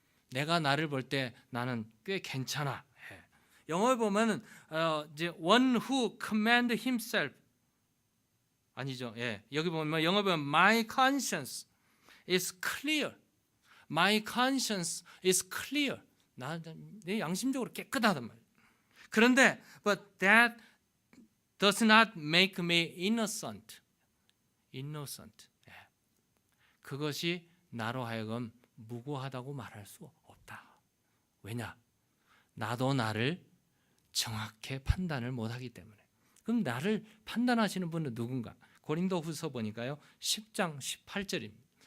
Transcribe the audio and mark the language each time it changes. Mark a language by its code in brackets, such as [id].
[ko] 내가 나를 볼 때 나는 꽤 괜찮아. 영어에 보면은 이제 [en] one who command himself [ko] 아니죠. 여기 보면 영어 보면 [en] my conscience is clear. My conscience is clear. [ko] 내 양심적으로 깨끗하단 말이에요. 그런데 [en] but that does not make me innocent. [ko] 그것이 나로 하여금 무고하다고 말할 수 없다. 왜냐? 나도 나를 정확히 판단을 못하기 때문에. 그럼 나를 판단하시는 분은 누군가? 고린도후서 보니까요 10장 18절입니다.